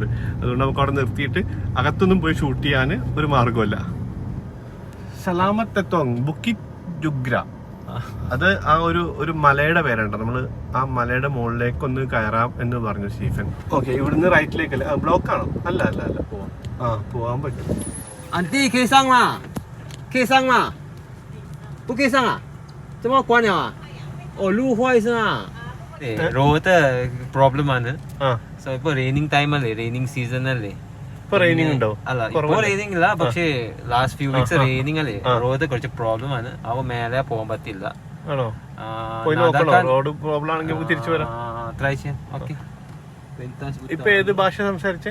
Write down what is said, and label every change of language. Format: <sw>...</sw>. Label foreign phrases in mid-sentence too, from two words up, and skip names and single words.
<ml>അതുകൊണ്ട് നമുക്ക് അവിടെ നിർത്തിയിട്ട് അകത്തൊന്നും പോയി ഷൂട്ട് ചെയ്യാൻ ഒരു മാർഗമല്ല. സലാമത്തെത്തോങ് ബുക്കിറ്റ് ജുഗ്ര, അത് ആ ഒരു മലയുടെ പേരുണ്ട്. നമ്മൾ ആ മലയുടെ മുകളിലേക്ക് ഒന്ന് കയറാം എന്ന് പറഞ്ഞു സ്റ്റീഫൻ. ഓക്കെ, ഇവിടുന്ന് റൈറ്റിലേക്കല്ലേ? ബ്ലോക്ക് ആണോ? അല്ല പോവാൻ പറ്റും.</ml> <zh>Auntie,可以上吗？可以上吗？不可以上啊？怎么关了啊？哦，路坏是吗 ？</zh> <en>road problem</en> <zh>ആണ്.</zh> <ml>So ഇപ്പോൾ</ml> <en>raining time</en> <ml>അല്ലേ,</ml> <en>raining season</en> <ml>അല്ലേ. ഇപ്പൊ റെയിനിങ് ഉണ്ടോ? അല്ല, ഇപ്പോൾ റെയിനിങ് ഇല്ല, പക്ഷേ</ml> <en>last few weeks raining</en> <ml>അല്ലേ. റോഡ് കുറച്ച് പ്രോബ്ലം ആണ്. അവ മേലെ പോകാൻ പറ്റില്ല. ആണോ? പോയി നോക്കണോ?</ml> <en>road problem</en> <ml>ആണെങ്കിൽ നമുക്ക് തിരിച്ചു വരാം. ട്രൈ ചെയ്യാം. ഓക്കെ. ഇപ്പൊ ഏത് ഭാഷ സംസാരിച്ചേ?</ml>